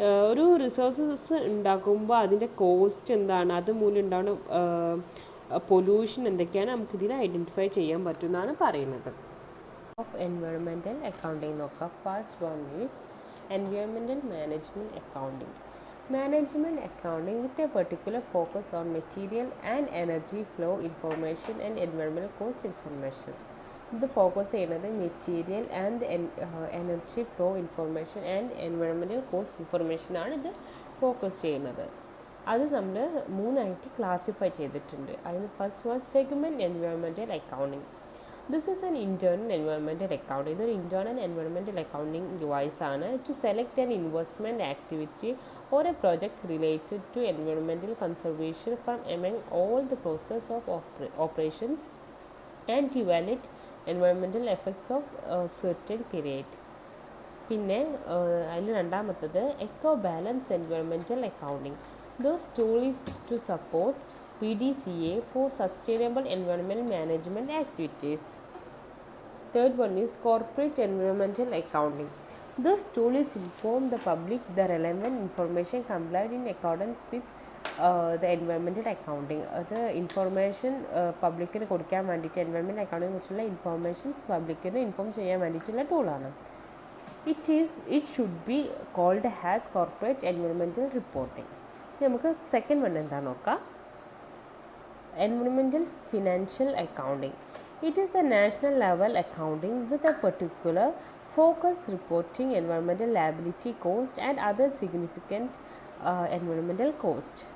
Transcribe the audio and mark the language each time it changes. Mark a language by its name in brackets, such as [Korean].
[Malayalam] ഒരു റിസോഴ്സസ് ഉണ്ടാക്കുമ്പോൾ അതിൻ്റെ കോസ്റ്റ് എന്താണ്, അത് മൂലം ഉണ്ടാകുന്ന പൊല്യൂഷൻ എന്തൊക്കെയാണ് നമുക്കിതിൽ ഐഡൻറ്റിഫൈ ചെയ്യാൻ പറ്റുമെന്നാണ് പറയുന്നത്. [English] of environmental accounting [Malayalam] നോക്കാം. [English] First one is environmental management accounting. Management accounting with a particular focus on material and energy flow information and environmental cost information. [Malayalam] ഇത് ഫോക്കസ് ചെയ്യുന്നത് material and energy flow information and environmental cost ഇൻഫർമേഷനാണ് ഇത് focus ചെയ്യുന്നത്. അത് നമ്മൾ മൂന്നായിട്ട് classify ചെയ്തിട്ടുണ്ട്. അതിന് first one segment environmental accounting. [English] This is an internal environmental accounting. [Malayalam] ഇതൊരു [English] internal environmental accounting device ആണ് to select an investment activity or a project related to environmental conservation from among all the process of operations and to evaluate environmental effects of a certain period. [Malayalam] പിന്നെ അതിൽ രണ്ടാമത്തത് echo balance environmental accounting. [English] Those tools to support PDCA for sustainable environmental management activities. Third one is corporate environmental accounting. This tool is inform the public the relevant information complied in accordance with the environmental accounting. [Malayalam] അത് information പബ്ലിക്കിന് കൊടുക്കാൻ വേണ്ടിയിട്ട് environment അക്കൗണ്ടിനെ കുറിച്ചുള്ള informations പബ്ലിക്കിന് inform ചെയ്യാൻ വേണ്ടിയിട്ടുള്ള ടൂളാണ്. [English] It should be called as corporate environmental reporting. [Malayalam] നമുക്ക് സെക്കൻഡ് വൺ എന്താ നോക്കാം. [English] Environmental financial accounting. It is the national level accounting with a particular focus reporting environmental liability cost and other significant environmental cost.